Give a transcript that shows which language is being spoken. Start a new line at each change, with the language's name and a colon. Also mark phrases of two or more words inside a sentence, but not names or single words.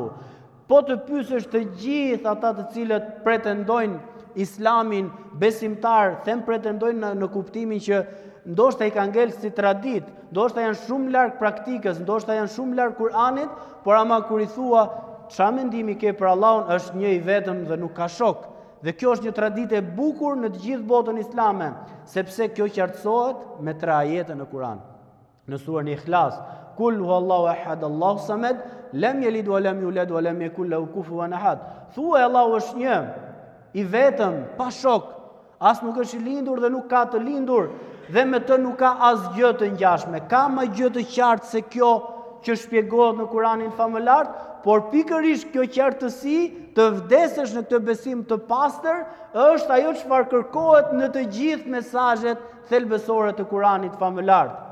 Albanian: Po të pyesësh të gjithë ata të cilët pretendojnë islamin besimtar, them pretendojnë në kuptimin që ndoshta i ka ngel si tradit, ndoshta janë shumë larg praktikës, ndoshta janë shumë larg Kur'anit, por ama kur i thua çfarë mendimi ke për Allahun, është një i vetëm dhe nuk ka shok. Dhe kjo është një traditë e bukur në të gjithë botën islame, sepse kjo qartësohet me 3 ajete në Kur'an. Në surën
Arabic: Ikhlas, قل هو الله أحد الله الصمد لم يلد و لم يولد و لم يكن له كفوا أحد.
Albanian: Thuaj Allahu është një, i vetëm, pa shok, as nuk është i lindur dhe nuk ka të lindur, dhe me të nuk ka asgjë të ngjashme. Ka më gjë të qartë se kjo që shpjegohet në Kur'anin famëlart, por pikërisht kjo qartësi të vdesësh në këtë besim të pastër është ajo çfarë kërkohet në të gjithë mesazhet thelbësore të Kur'anit famëlart.